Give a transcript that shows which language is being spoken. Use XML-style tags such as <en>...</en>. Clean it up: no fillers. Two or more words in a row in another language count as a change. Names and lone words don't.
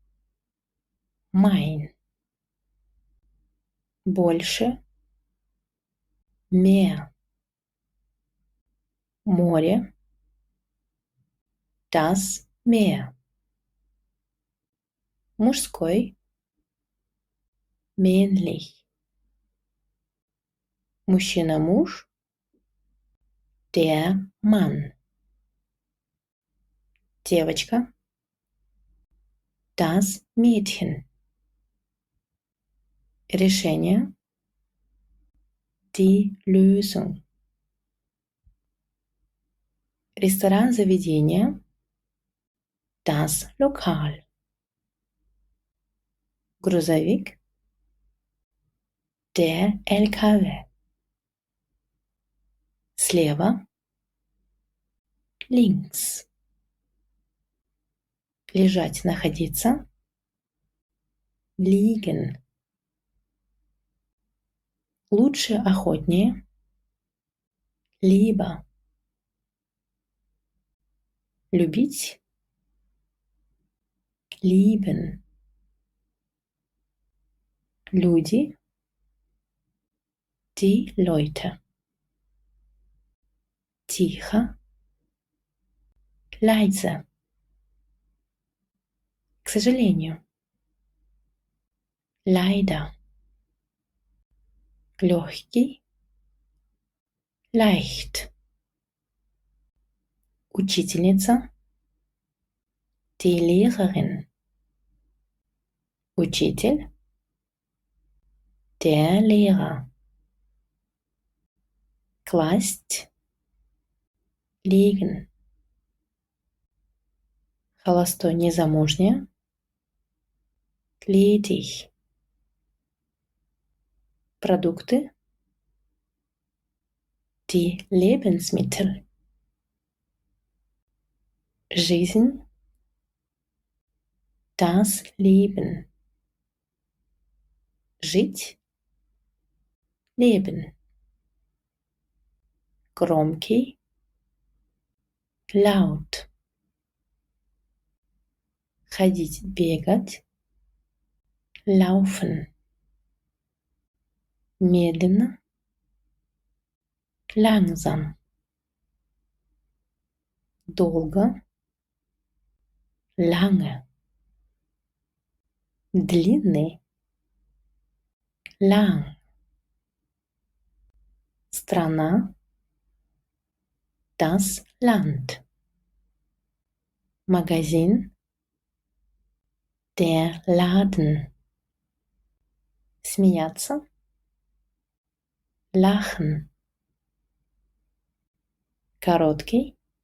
<de>Mein. Больше. Mehr. Море. Das Meer. Мужской. Männlich.</de> <ru>Мужчина-муж.</ru> <de>Der Mann. Девочка. Das Mädchen. Решение. Die Lösung.</de> <ru>Ресторан, заведение.</ru> <de>Das Lokal. Грузовик. Der LKW.</de> <ru>Слева. Links. Лежать, находиться. Liegen. Лучше, охотнее.</ru> <de>Lieber. Любить. Lieben. Люди. Die Leute. Тихо. Leise.</de> <ru>К сожалению.</ru> <de>Leider. Легкий. Leicht. Учительница. Die Lehrerin. Учитель. Der Lehrer.</de> <ru>Класть. Legen. Холостой, незамужняя.</ru> <de>Ledig. Продукты. Die Lebensmittel. Жизнь. Das Leben. Жить. Leben. Громкий. Laut.</de> <ru>Ходить, бегать.</ru> <de>Laufen. Медленно. Langsam. Долго. Lange. Длинный. Lang. Страна. Das Land. Магазин. Der Laden. Смеяться. Lachen. Короткий.</de>